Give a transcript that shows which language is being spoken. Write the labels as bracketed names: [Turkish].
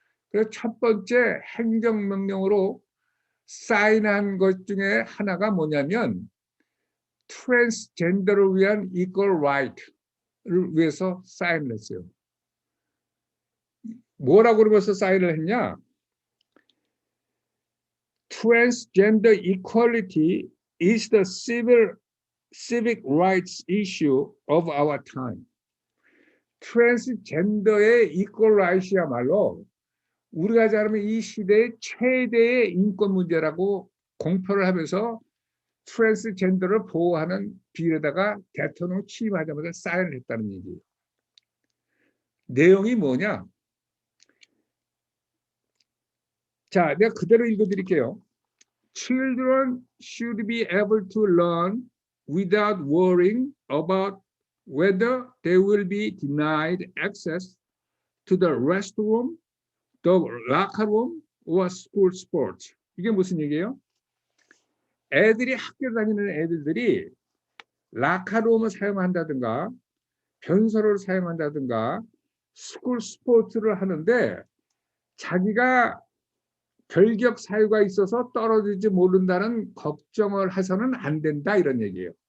[Korean] 그래서 첫 번째 행정명령으로 사인한 것 중에 하나가 뭐냐면 트랜스젠더를 위한 [English] equal right [Korean] 를 위해서 사인을 했어요. 뭐라고 그러면서 사인을 했냐? [English] Transgender equality is the civic rights issue of our time. [Korean] 트랜스젠더의 [English] equal right [Korean] 이야말로 우리가 잘하면 이 시대의 최대의 인권 문제라고 공표를 하면서 트랜스젠더를 보호하는 비례다가 대통령 취임하자마자 사인을 했다는 얘기예요. 내용이 뭐냐? 자, 내가 그대로 읽어드릴게요. [English] Children should be able to learn without worrying about whether they will be denied access to the restroom, the locker room, or school sports. [Korean] 이게 무슨 얘기예요? 애들이 학교 다니는 애들이 라카룸을 사용한다든가 변소를 사용한다든가 스쿨 스포츠를 하는데 자기가 결격 사유가 있어서 떨어지지 모른다는 걱정을 해서는 안 된다, 이런 얘기예요.